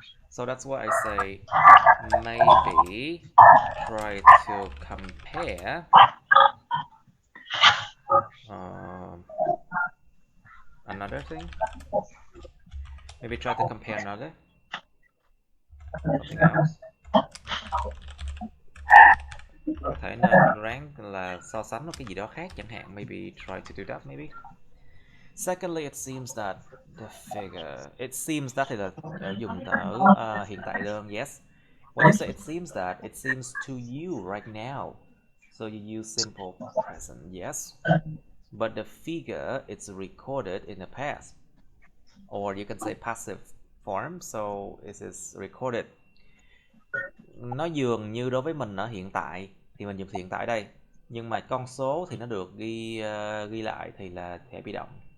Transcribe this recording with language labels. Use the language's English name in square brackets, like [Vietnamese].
[English] So that's why I say maybe try to compare another thing. Maybe try to compare another something else. [Vietnamese] Có thể nên ráng là so sánh một cái gì đó khác chẳng hạn. [English] Maybe try to do that maybe. Secondly, it seems that the figure, it seems that [Vietnamese] là dùng từ hiện tại đơn, [English] yes. When you say it seems to you right now. So you use simple present, yes. But the figure, it's recorded in the past. Or you can say passive form, so it is recorded. [Vietnamese] Nó dường như đối với mình ở hiện tại thì mình dùng hiện tại đây, nhưng mà con số thì nó được ghi lại thì là thể bị động.